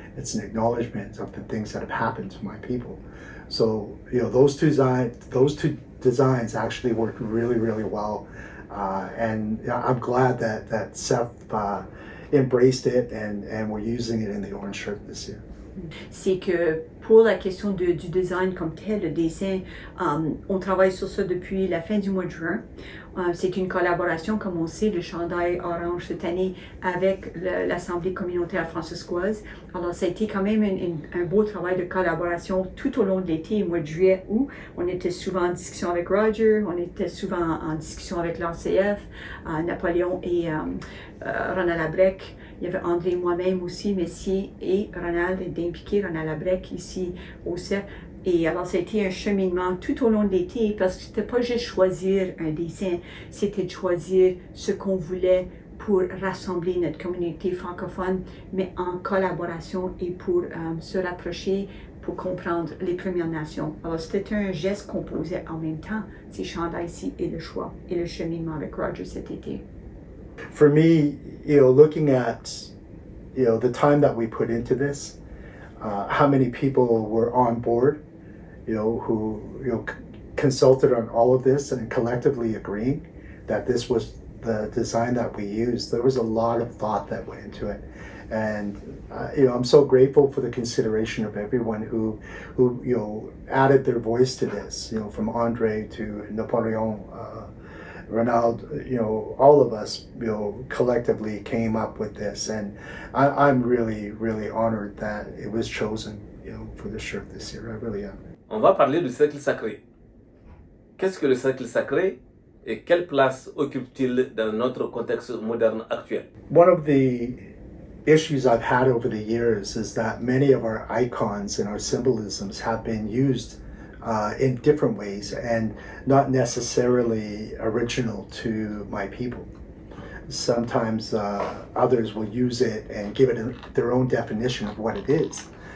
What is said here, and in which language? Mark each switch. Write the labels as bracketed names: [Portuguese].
[English] It's an acknowledgement of the things that have happened to my people. So, those two designs actually worked really, really well. And I'm glad that CEF embraced it and we're using it in the orange shirt this year. [French] C'est que pour la question du design comme tel, le dessin, on travaille sur ça depuis la fin du mois de juin. C'est une collaboration, comme on sait, le chandail orange cette année avec l'Assemblée communautaire fransaskoise. Alors, ça a été quand même un beau travail de collaboration tout au long de l'été, au mois de juillet, où on était souvent en discussion avec Rodger, on était souvent en discussion avec l'ACF, Napoléon et Ronald Abrec. Il y avait André et moi-même aussi, Messier et Ronald, d'impliquer Ronald Abrec ici au CEF. Et alors, ça a été un cheminement tout au long de l'été parce que c'était pas juste choisir un dessin, c'était de choisir ce qu'on voulait pour rassembler notre communauté francophone, mais en collaboration et pour se rapprocher, pour comprendre les Premières Nations. Alors, c'était un geste qu'on posait en même temps, ces chandails-ci et le choix et le cheminement avec Rodger cet été. [English] For me, looking at, the time that we put into this, how many people were on board, who consulted on all of this and collectively agreeing that this was the design that we used. There was a lot of thought that went into it, and I'm so grateful for the consideration of everyone who added their voice to this. From Andre to Napoleon, Ronald, all of us, collectively came up with this, and I'm really, really honored that it was chosen, for the shirt this year. I really am. [French] On va parler du cercle sacré. Qu'est-ce que le cercle sacré et quelle place occupe-t-il dans notre contexte moderne actuel? [English] One of the issues I've had over the years is that many of our icons and our symbolisms have been used in different ways and not necessarily original to my people. Sometimes others will use it and give it their own definition of what it is.